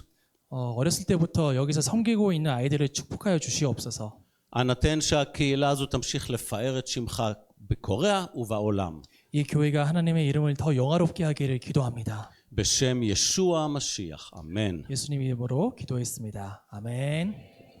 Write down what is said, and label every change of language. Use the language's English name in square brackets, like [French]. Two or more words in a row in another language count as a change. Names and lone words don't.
[Korean] 어렸을 때부터 여기서 섬기고 있는 아이들을 축복하여 주시옵소서. [Hebrew] אנא תן שהקהילה הזו תמשיך לפאר את שמך בקוריאה ובעולם. [Korean] 이 교회가 하나님의 이름을 더 영화롭게 하기를 기도합니다. [Hebrew] בשם ישוע המשיח, אמן. [Korean] 예수님 이름으로 기도했습니다. 아멘.